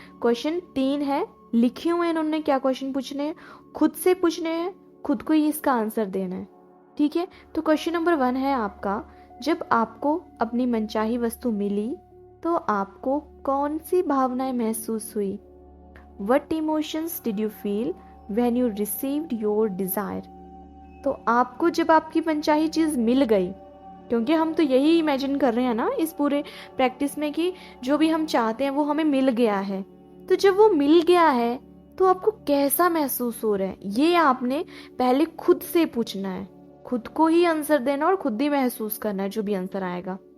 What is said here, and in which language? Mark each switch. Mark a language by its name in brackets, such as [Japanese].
[Hindi] Question 3 है, लिखे हुए हैं इन्होंने क्या क्वेश्चन पूछने हैं, खुद से पूछने हैं, खुद को ही इसका आंसर देना है, ठीक है। तो क्वेश्चन नंबर 1 है आपका, जब आपको अपनी मनचाही वस्तु मिली तो आपको कौन सी भावनाएं महसूस हुई? [English] What emotions did you feel when you received your desire? [Hindi] तो आपको जब आपकी मनचाही चीज़ मिल गई, क्योंकि हम तो यही इमेजिन कर रहे हैं ना इस पूरे प्रैक्टिस में कि जो भी हम चाहते हैं वो हमें मिल गया है, तो जब वो मिल गया है तो आपको कैसा महसूस हो रहा है ये आपने पहले खुद से पूछना है, खुद को ही आंसर देना और खुद ही महसूस करना है जो भी आंसर आएगा।